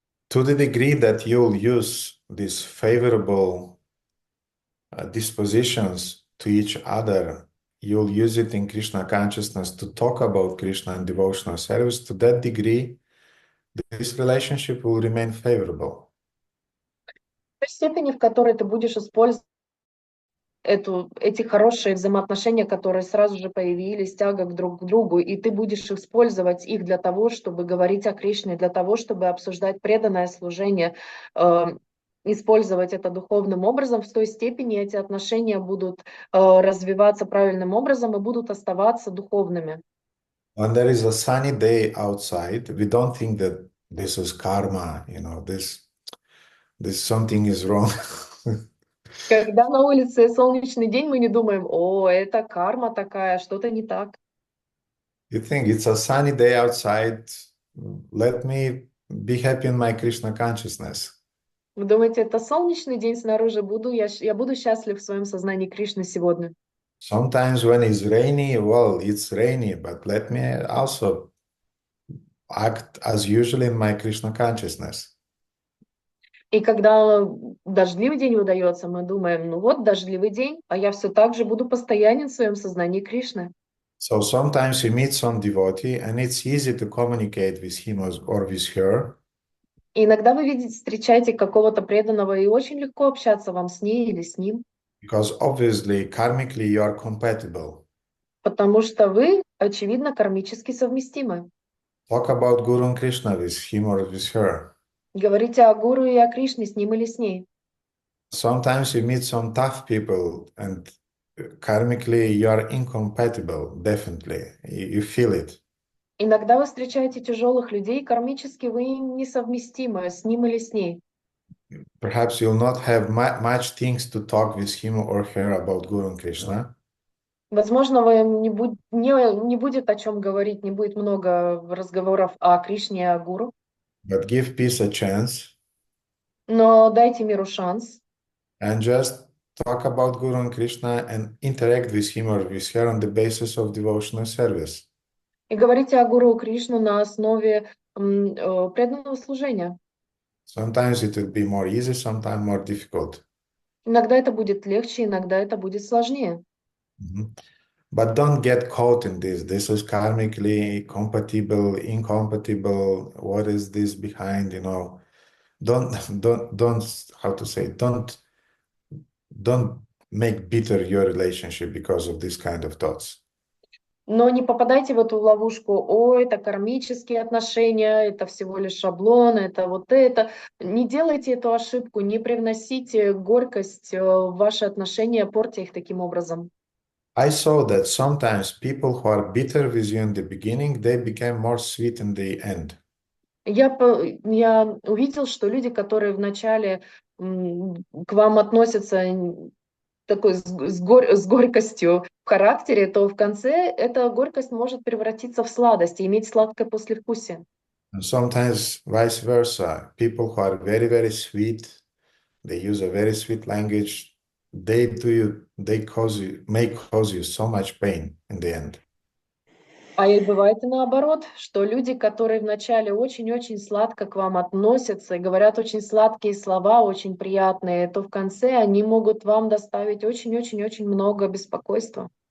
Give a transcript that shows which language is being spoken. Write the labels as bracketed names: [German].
[English] To the degree that you'll use these favorable dispositions to each other, you'll use it in Krishna consciousness to talk about Krishna and devotional service, to that degree, this relationship will remain favorable. [Russian] В той степени, в которой ты будешь использовать эти хорошие взаимоотношения, которые сразу же появились, тяга друг к другу, и ты будешь использовать их для того, чтобы говорить о Кришне, для того, чтобы обсуждать преданное служение, использовать это духовным образом, в той степени эти отношения будут развиваться правильным образом и будут оставаться духовными. [English] When there is a sunny day outside, we don't think that this is karma, this something is wrong. [Russian] Когда на улице солнечный день, мы не думаем, о, это карма такая, что-то не так. [English] You think it's a sunny day outside, let me be happy in my Krishna consciousness. [Russian] Вы думаете, это солнечный день снаружи, я буду счастлив в своем сознании Кришны сегодня. [English] Sometimes when it's rainy, well, it's rainy, but let me also act as usual in my Krishna consciousness. [Russian] И когда дождливый день выдается, мы думаем, ну вот дождливый день, а я все так же буду постоянен в своем сознании Кришны. [English] So sometimes you meet some devotee and it's easy to communicate with him or with her. [Russian] И иногда вы встречаете какого-то преданного, и очень легко общаться вам с ней или с ним. [English] Because obviously, karmically, you are compatible. [Russian] Потому что вы, очевидно, кармически совместимы. [English] Talk about Guru and Krishna with him or with her. [Russian] Говорите о Гуру и о Кришне, с ним или с ней. [English] Sometimes you meet some tough people and karmically you are incompatible, definitely. You feel it. [Russian] Иногда вы встречаете тяжелых людей, кармически вы несовместимы с ним или с ней. [English] Perhaps you'll not have much things to talk with him or her about Guru and Krishna. [Russian] Возможно, вы не будет о чем говорить, не будет много разговоров о Кришне и о Гуру. [English] But give peace a chance. [Russian] Но дайте миру шанс. [English] And just talk about Guru and Krishna and interact with him or with her on the basis of devotional service. [Russian] И говорите о Гуру и Кришну на основе преданного служения. [English] Sometimes it will be more easy, sometimes more difficult. [Russian] Иногда это будет легче, иногда это будет сложнее. [English] But don't get caught in this. This is karmically compatible, incompatible. What is this behind? Don't. How to say? Don't make bitter your relationship because of this kind of thoughts. [Russian] Но не попадайте в эту ловушку, о, это кармические отношения, это всего лишь шаблон, это вот это. Не делайте эту ошибку, не привносите горькость в ваши отношения, портя их таким образом. [English] I saw that sometimes people who are bitter with you in the beginning, they became more sweet in the end. [Russian] Я увидел, что люди, которые вначале к вам относятся такой с горькостью в характере, то в конце эта горькость может превратиться в сладость и иметь сладкое послевкусие. [English] And sometimes vice versa. People who are very, very sweet, they use a very sweet language, may cause you so much pain in the end. [Russian] А и бывает и наоборот, что люди, которые вначале очень-очень сладко к вам относятся и говорят очень сладкие слова, очень приятные, то в конце они могут вам доставить очень-очень-очень много беспокойства.